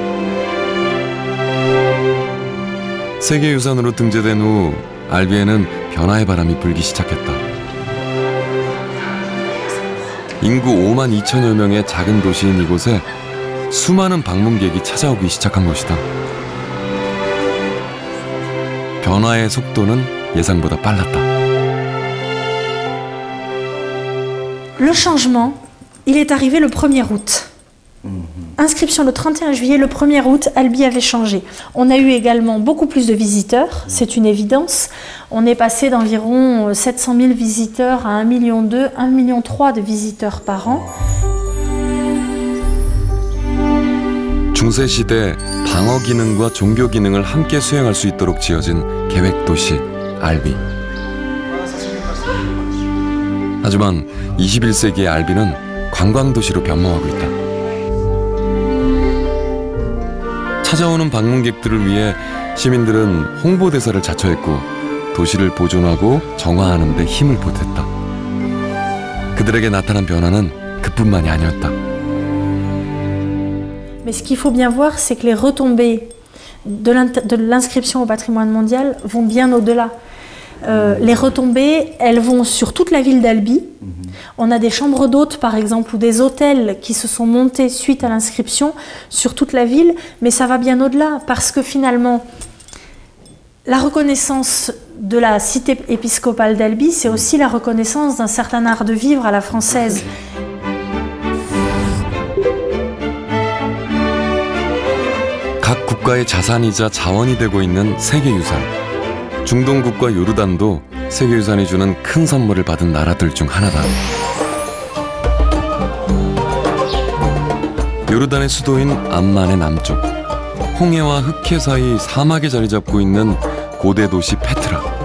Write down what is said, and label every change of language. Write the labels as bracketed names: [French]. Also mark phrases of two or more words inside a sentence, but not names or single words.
[Korean] 세계유산으로 등재된 후 알비에는 변화의 바람이 불기 시작했다. 인구 5만 2천여 명의 작은 도시인 이곳에 수많은 방문객이 찾아오기 시작한 것이다. 변화의 속도는 예상보다 빨랐다. [French] Le changement, il est arrivé le 1er août. Inscription le 31 juillet, le 1er août, Albi avait changé. On a eu également beaucoup plus de visiteurs, c'est une évidence. On est passé d'environ 700 000 visiteurs à 1,2 million, 1,3 million de visiteurs par an. [Korean] 중세 시대 방어 기능과 종교 기능을 함께 수행할 수 있도록 지어진 계획 도시 알비. 하지만 21세기의 알비는 관광 도시로 변모하고 있다. 찾아오는 방문객들을 위해 시민들은 홍보대사를 자처했고 도시를 보존하고 정화하는 데 힘을 보탰다. 그들에게 나타난 변화는 그뿐만이 아니었다. [French] Mais ce qu'il faut bien voir, c'est que les retombées de l'inscription au patrimoine mondial vont bien au-delà. Les retombées, elles vont sur toute la ville d'Albi. On a des chambres d'hôtes, par exemple, ou des hôtels qui se sont montés suite à l'inscription sur toute la ville, mais ça va bien au-delà, parce que finalement, La reconnaissance de la cité épiscopale d'Albi, c'est aussi la reconnaissance d'un certain art de vivre à la française. [Korean] 각 국가의 자산이자 자원이 되고 있는 세계유산. 중동 국가 요르단도 세계유산이 주는 큰 선물을 받은 나라들 중 하나다. 요르단의 수도인 암만의 남쪽, 홍해와 흑해 사이 사막에 자리 잡고 있는 고대 도시 페트라.